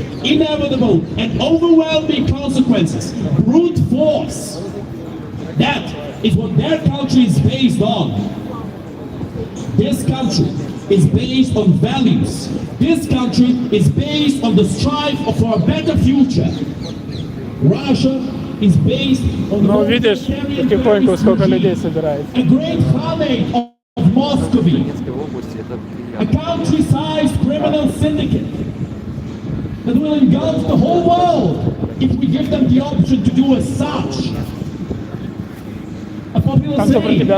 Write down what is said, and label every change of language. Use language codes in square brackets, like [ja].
[en] Inevitable and overwhelming consequences, brute force. That is what their country is based on. This country is based on values. This country is based on the strive for a better future. Russia is based on [ru] Ну, видишь, потихоньку сколько людей собирается. [en] a great Khanate of Muscovy, a country-sized criminal syndicate that will engulf the whole world if we give them the option to do as such. A popular [ru] Там кто про [en] saying [ru] тебя